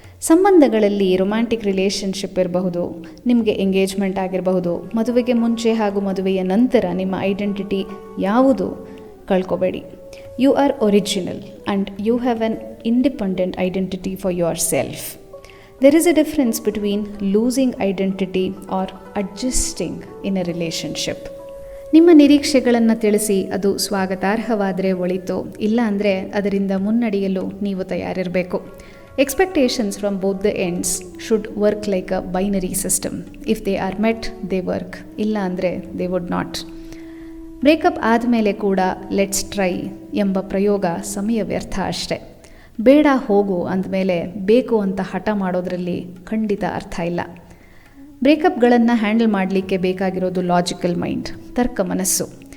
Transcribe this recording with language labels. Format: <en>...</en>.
<kn>ಸಂಬಂಧಗಳಲ್ಲಿ romantic relationship ಇರಬಹುದು, ನಿಮಗೆ ಎಂಗೇಜ್ಮೆಂಟ್ ಆಗಿರಬಹುದು, ಮದುವೆಗೆ ಮುಂಚೆ ಹಾಗೂ ಮದುವೆಯ ನಂತರ ನಿಮ್ಮ ಐಡೆಂಟಿಟಿ ಯಾವುದು ಕಳ್ಕೊಬೇಡಿ.</kn> <en>You are original and you have an independent identity for yourself. There is a difference between losing identity or adjusting in a relationship.</en> <kn>ನಿಮ್ಮ ನಿರೀಕ್ಷೆಗಳನ್ನು ತಿಳಿಸಿ, ಅದು ಸ್ವಾಗತಾರ್ಹವಾದರೆ ಒಳಿತು, ಇಲ್ಲ ಅಂದರೆ ಅದರಿಂದ ಮುನ್ನಡೆಯಲು ನೀವು ತಯಾರಿರಬೇಕು.</kn> <en>Expectations from both the ends should work like a binary system. If they are met, they work.</en> <kn>ಇಲ್ಲ ಅಂದರೆ</kn> <en>they would not.</en> <kn>ಬ್ರೇಕಪ್ ಆದಮೇಲೆ ಕೂಡ</kn> <en>let's try</en> <kn>ಎಂಬ ಪ್ರಯೋಗ ಸಮಯ ವ್ಯರ್ಥ ಅಷ್ಟೆ. ಬೇಡ ಹೋಗು ಅಂದಮೇಲೆ ಬೇಕು ಅಂತ ಹಠ ಮಾಡೋದರಲ್ಲಿ ಖಂಡಿತ ಅರ್ಥ ಇಲ್ಲ. ಬ್ರೇಕಪ್ಗಳನ್ನು ಹ್ಯಾಂಡಲ್ ಮಾಡಲಿಕ್ಕೆ ಬೇಕಾಗಿರೋದು ಲಾಜಿಕಲ್ ಮೈಂಡ್, ತರ್ಕ ಮನಸ್ಸು.</kn>